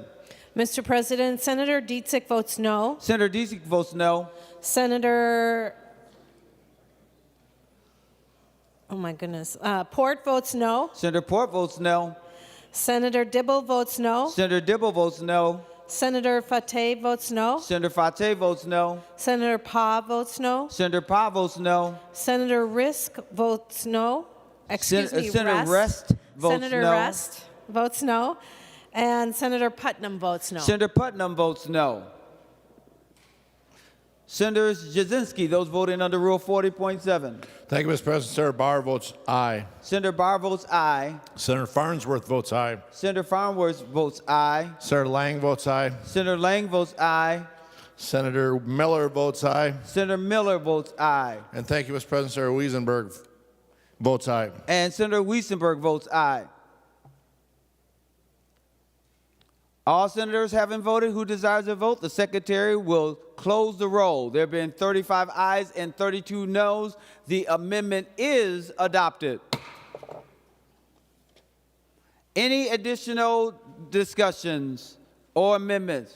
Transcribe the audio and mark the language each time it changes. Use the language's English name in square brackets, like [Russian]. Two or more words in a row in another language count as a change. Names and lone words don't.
[English] Mr. President, Senator Dietzick votes no. Senator Dietzick votes no. Senator, oh my goodness, Port votes no. Senator Port votes no. Senator Dibble votes no. Senator Dibble votes no. Senator Fateh votes no. Senator Fateh votes no. Senator Pa votes no. Senator Pa votes no. Senator Risk votes no. Excuse me, Senator Rest votes Senator no. Rest votes no. And Senator Putnam votes no. Senator Putnam votes no. Senator Jasinski, those voting under Rule 40.7. Thank you, Mr. President. Senator Barr votes aye. Senator Barr votes aye. Senator Farnsworth votes aye. Senator Farnsworth votes aye. Senator Lang votes aye. Senator Lang votes aye. Senator Miller votes aye. Senator Miller votes aye. And thank you, Mr. President. Senator Wiesenberg votes aye. And Senator Wiesenberg votes aye. All senators having voted who desires to vote, the Secretary will close the roll. There have been 35 ayes and 32 noes. The amendment is adopted. Any additional discussions or amendments?